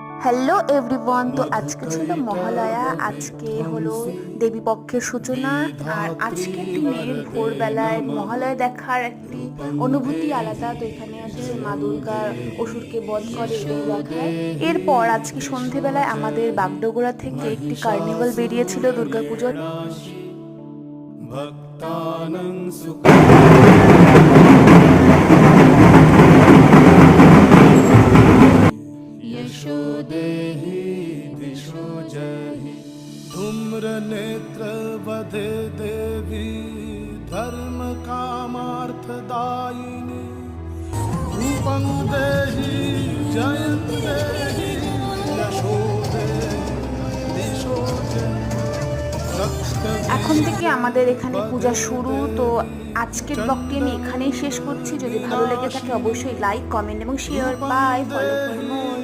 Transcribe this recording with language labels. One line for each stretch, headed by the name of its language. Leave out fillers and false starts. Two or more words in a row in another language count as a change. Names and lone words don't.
English: Hello everyone,
Bangla: তো আজকে ছিল মহালয়া। আজকে হলো দেবী পক্ষের সূচনা। আর আজকের দিনে ভোরবেলায় মহালয়া দেখার একটি অনুভূতি আলাদা। তো এখানে আছে মা দুর্গা অসুরকে বধ করে এটাই দেখায়। এরপর আজকে সন্ধেবেলায় আমাদের বাগডোগরা থেকে একটি কার্নিভাল বেরিয়েছিল দুর্গাপুজোর।
Sanskrit: यशो देहि दिशो जहि धूम्र नेत्र वधे देवी धर्म कामार्थदायिनी रूपं देहि जयं देहि यशो देहि दिशो जहि
Bangla: এখন থেকে আমাদের এখানে পূজা শুরু। তো আজকের ব্লগটি আমি এখানেই শেষ করছি। যদি ভালো লেগে থাকে অবশ্যই লাইক, কমেন্ট এবং শেয়ার।
English: Bye, follow for more.